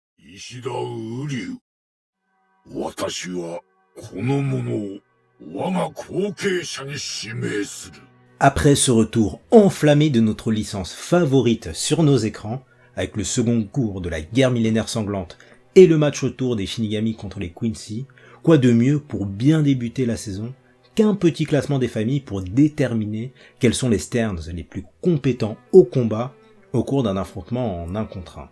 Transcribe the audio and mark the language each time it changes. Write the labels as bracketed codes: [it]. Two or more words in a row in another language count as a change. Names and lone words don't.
[ja] 石田雨竜。私はこの者を我が後継者に指名する。 [fr] Après ce retour enflammé de notre licence favorite sur nos écrans, avec le second cours de la guerre millénaire sanglante et le match retour des Shinigami contre les Quincy, quoi de mieux pour bien débuter la saison qu'un petit classement des familles pour déterminer quels sont les Sterns les plus compétents au combat au cours d'un affrontement en 1 contre 1.